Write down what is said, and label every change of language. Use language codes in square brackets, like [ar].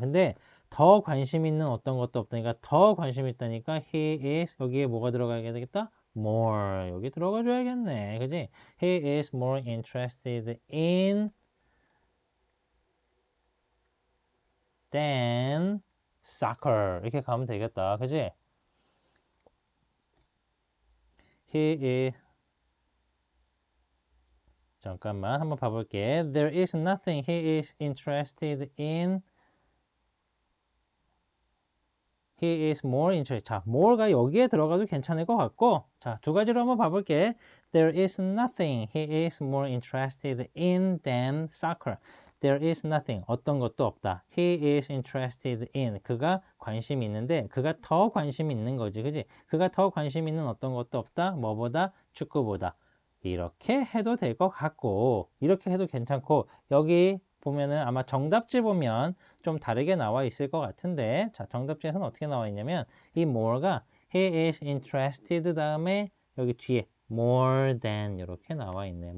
[ko] 근데 더 관심 있는 어떤 것도 없다니까 더 관심 있다니까 [en] he is [ko] 여기에 뭐가 들어가야 되겠다? more 여기 들어가 줘야겠네. 그지? [en] He is more interested in than soccer [ko] 이렇게 가면 되겠다. 그지? [en] He is [ko] 잠깐만 한번 봐볼게. [en] There is nothing he is interested in. He is more interested. [ko] 자, more가 여기에 들어가도 괜찮을 것 같고 자, 두 가지로 한번 봐볼게. [en] There is nothing he is more interested in than soccer. There is nothing. [ko] 어떤 것도 없다. [en] He is interested in. [ko] 그가 관심 있는데 그가 더 관심 있는 거지. 그지? 그가 더 관심 있는 어떤 것도 없다. 뭐보다? 축구보다. 이렇게 해도 될 것 같고 이렇게 해도 괜찮고 여기 보면은 아마 정답지 보면 좀 다르게 나와 있을 것 같은데 자 정답지에서는 어떻게 나와 있냐면 이 more가 [en] he is interested [ko] 다음에 여기 뒤에 more than 이렇게 나와 있네.